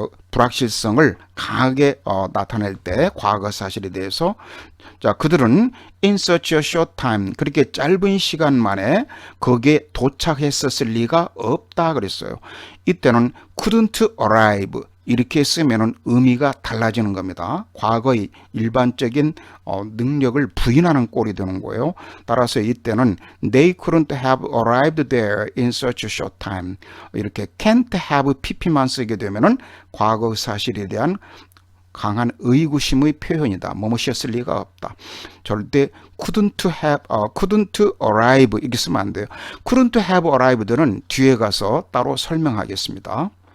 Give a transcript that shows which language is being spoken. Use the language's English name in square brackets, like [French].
[Korean] 불확실성을 강하게 나타낼 때 과거 사실에 대해서, 자, 그들은 [English] in such a short time, [Korean] 그렇게 짧은 시간 만에 거기에 도착했었을 리가 없다 그랬어요. 이때는 couldn't arrive 이렇게 쓰면은 의미가 달라지는 겁니다. 과거의 일반적인 능력을 부인하는 꼴이 되는 거예요. 따라서 이때는 [English] they couldn't have arrived there in such a short time. [Korean] 이렇게 can't have pp만 쓰게 되면은 과거 사실에 대한 강한 의구심의 표현이다. 뭐뭐이었을 리가 없다. 절대 couldn't arrive 이렇게 쓰면 안 돼요. couldn't have arrived는 뒤에 가서 따로 설명하겠습니다.